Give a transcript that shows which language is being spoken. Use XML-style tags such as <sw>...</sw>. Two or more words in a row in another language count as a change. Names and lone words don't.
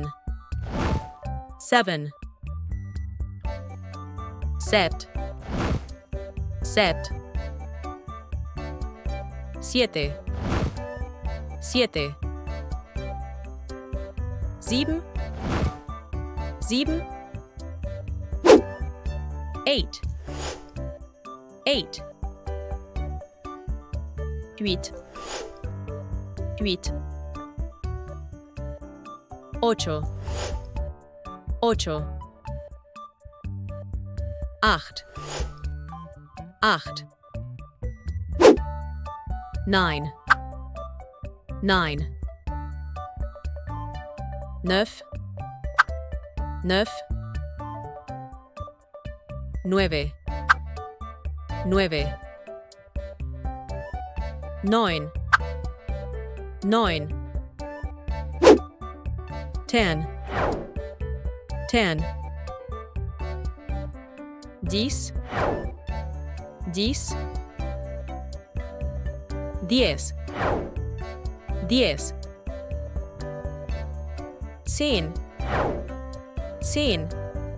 <en>Seven.</en> <fr>Set. Set.</fr> <es>Siete. Siete. Sieben.</es> <de>Sieben.</de> <en>Eight. Eight. Huit.</en> <fr>Huit. Ocho.</fr> <es>Ocho. Acht.</es> <de>Acht. Nine.</de> <en>Nine. Neuf.</en> <fr>Neuf.</fr> <es>Nueve. Nueve. Neun.</es> <de>Neun.</de> <en>Ten. Ten. Dix.</en> <fr>Dix.</fr> <es>Diez. Diez. Zehn.</es> <de>Zehn.</de>